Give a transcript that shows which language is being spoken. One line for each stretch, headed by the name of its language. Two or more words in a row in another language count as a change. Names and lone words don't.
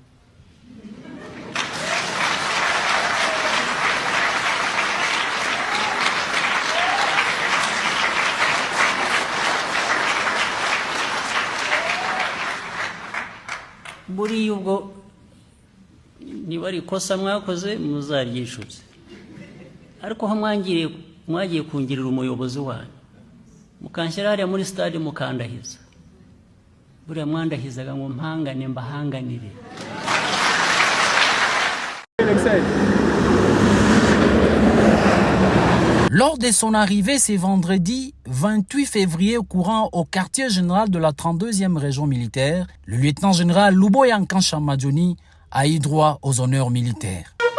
Kinyarwanda: Buriya ubwo niba ari ikosa mwakoze muzaryishyuze, ariko aho mwagiye kungirira umuyobozi wanyu mukanshyira hariya muri stade mukandahiza, buriya mwandahizaga ngo mpangane mbahanganire.
French: Lors de son arrivée ce vendredi 28 février courant au quartier général de la 32e région militaire, le lieutenant-général Luboya Nkansha Madjoni a eu droit aux honneurs militaires.